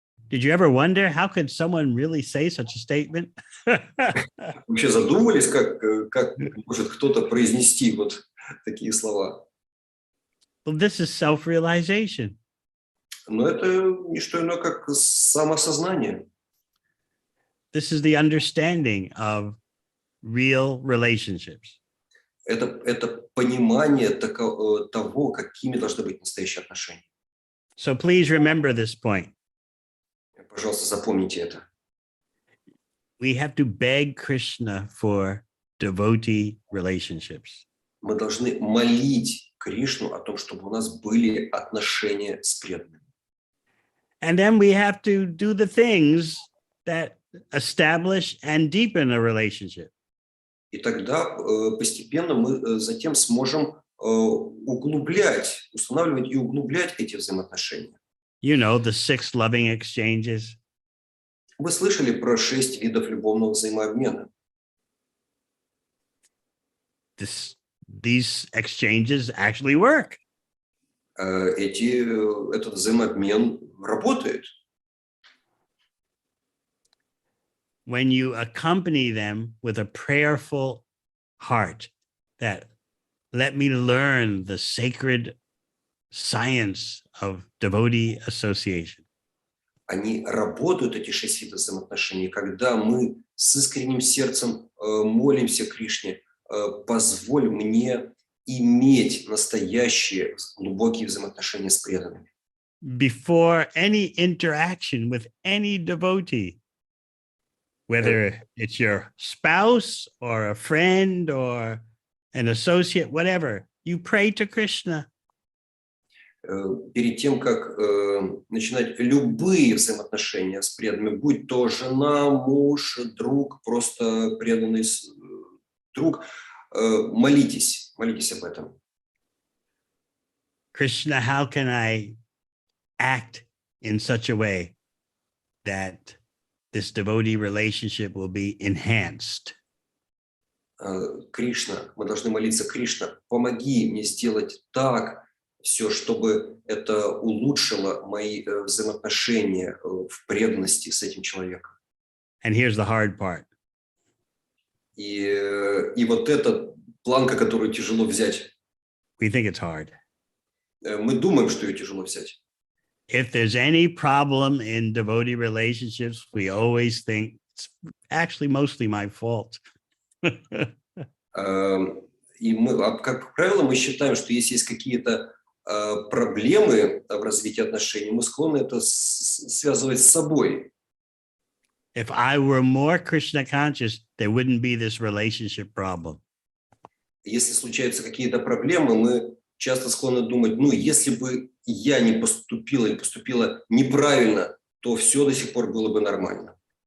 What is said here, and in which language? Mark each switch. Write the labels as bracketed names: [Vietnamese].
[English] Did you ever wonder how could someone really say such a statement? [Russian] Вообще задумывались, как может кто-то произнести вот такие слова? [English] Well, this is self-realization. [Russian] Но это не что иное, как самосознание. [English] This is the understanding of real relationships. [Russian] Это понимание того, какими должны быть настоящие отношения. [English] So please remember this point. [Russian] Пожалуйста, запомните это. [English] We have to beg Krishna for devotee relationships. [Russian] Мы должны молить Кришну о том, чтобы у нас были отношения с преданными. [English] And then we have to do the things that establish and deepen a relationship. [Russian] И тогда постепенно мы затем сможем устанавливать и углублять эти взаимоотношения. [English] You know, the 6 loving exchanges. [Russian] Вы слышали про 6 видов любовного взаимообмена? [English] These exchanges actually work. [Russian] Этот взаимообмен работает. [English] When you accompany them with a prayerful heart that let me learn the sacred science of devotee association. [Russian] Они работают, эти 6 видов взаимоотношений, когда мы с искренним сердцем молимся Кришне, позволь мне иметь настоящие глубокие взаимоотношения с преданными. [English] Before any interaction with any devotee, whether it's your spouse or a friend or an associate, whatever, you pray to Krishna. [Russian] Перед тем, как начинать любые взаимоотношения с преданными, будь то жена, муж, друг, просто преданный друг, молитесь об этом. [English] Krishna, how can I act in such a way that this devotee relationship will be enhanced? [Russian] Кришна, мы должны молиться, Кришна, помоги мне сделать так, все, чтобы это улучшило мои взаимоотношения в преданности с этим человеком. [English] And here's the hard part. [Russian] И вот эта планка, которую тяжело взять. [English] We think it's hard. [Russian] Мы думаем, что ее тяжело взять. [English] If there's any problem in devotee relationships, we always think it's actually mostly my fault. [Russian] И мы, как правило, мы считаем, что если есть какие-то проблемы в развитии отношений, мы склонны это связывать с собой. [English] If I were more Krishna conscious, there wouldn't be this relationship problem. [Russian] Если случаются какие-то проблемы, мы часто склонны думать, ну, если бы я не поступила или поступила неправильно, то все до сих пор было бы нормально.